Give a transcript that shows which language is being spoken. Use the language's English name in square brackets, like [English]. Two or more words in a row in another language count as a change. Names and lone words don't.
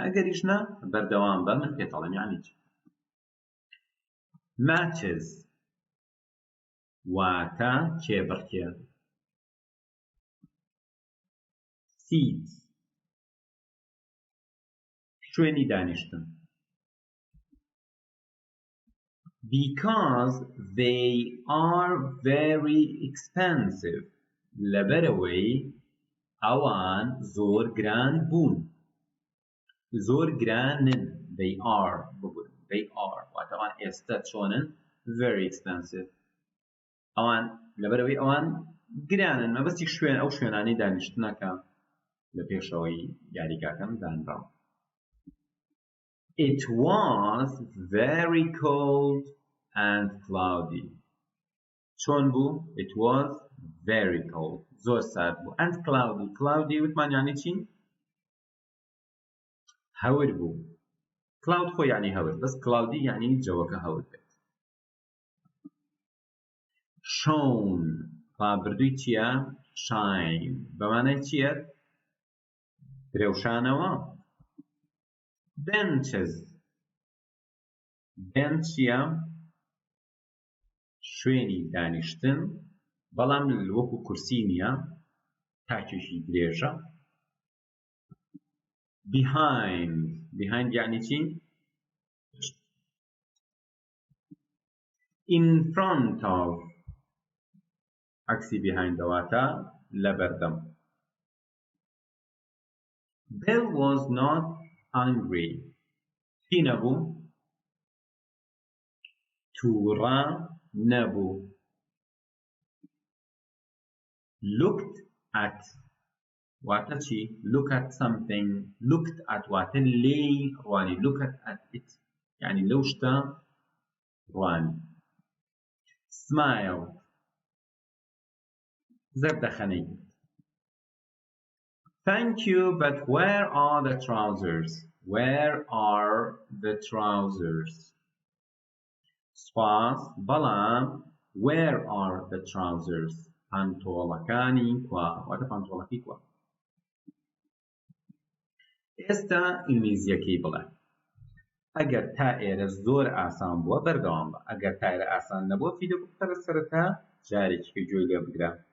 [Central Kurdish] ئەگەریش نە بەردەوام بە من پێتەڵێم یانی چی. matches واتە کێبڕکێ. seats شوێنی دانیشتن. [English] because they are very expensive [Central Kurdish] لەبەرەوەی ئەوان زۆر گران بوون. زۆر گرانن. [English] they are بگوون. they are [Central Kurdish] واتە ئەوان ئێستا چۆنن [English] very expensive. [Central Kurdish] ئەوان لەبەرەوەی ئەوان گرانن مەبەستی شوێن ئەو شوێنانەی دانیشتنەکە لە پێشەوەی یاریگاکەم دانراوە. [English] It was very cold and cloudy. [Central Kurdish] چۆن بوو؟ [English] It was very cold. [Central Kurdish] زۆر سارد بوو. [English] And cloudy. [Central Kurdish] Cloudy وتمان یعنی چی؟ هەور بوو. Cloud خۆ یعنی هەور. بەس cloudy یعنی جەوەکە هەور بێت. [English] Shone. [Central Kurdish] ڕابردووی چییە؟ Shine. بەمانای چییە؟ درێوشانەوە. [English] Benches. [Central Kurdish] Bench چییە؟ شوێنی دانیشتن بەڵام وەکو کورسی نییە تاکێکی درێژە. Behind یعنی چی؟ [English] In front of [Central Kurdish] عکسی behind دەواتە لەبەردەم. [English] Bill was not hungry. [Central Kurdish] چی نەبوو؟ تووڕە نەبوو. [English] Looked at [Central Kurdish] واتە چی؟ [English] Look at something. Looked at [Central Kurdish] واتە لێی ڕوانی. [English] Look at it [Central Kurdish] یعنی لەو شتە ڕوانی. Smile. زەردەخەنەی. [English] Thank you, but where are the trousers? Where are the trousers? [Central Kurdish] سپاس بەڵام [English] where are the trousers? [Central Kurdish] پانتۆڵەکانی کوا واتە پانتۆڵەکەی کوا. ئێستا ئینگلیزیەکەی بڵێ. ئەگەر تا ئێرە زۆر ئاسان بووە بەردەوام بە. ئەگەر تا ئێرە ئاسان نەبووە ڤیدیۆ بکەرە سەرەتا جارێکی گوێی لێ بگرە.